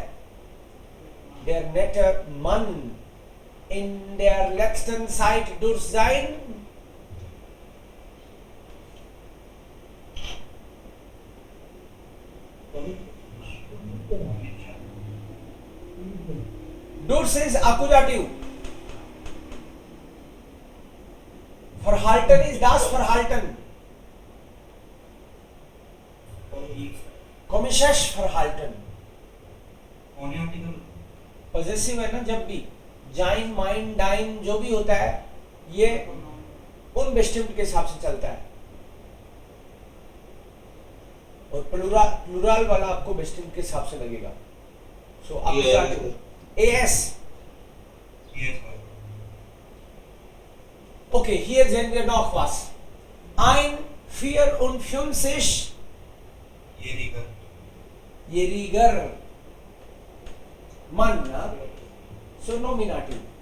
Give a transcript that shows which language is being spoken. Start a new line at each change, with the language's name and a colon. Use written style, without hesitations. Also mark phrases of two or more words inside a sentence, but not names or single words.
German: Der nette Mann in der letzten Zeit durch sein durch is Akkusativ. Verhalten ist das Verhalten. Komisches Verhalten.
Hindi: पॉजेसिव है ना, जब भी
German: sein, mein, dein
Hindi: जो भी होता है ये अनबेस्टिम्ड के हिसाब से चलता है, और प्लूरल वाला आपको बेस्टिम्ड के हिसाब से लगेगा. सो आपको एस.
German: Okay, hier sehen wir noch was. Ein 54-jähriger Mann, so Nominativ.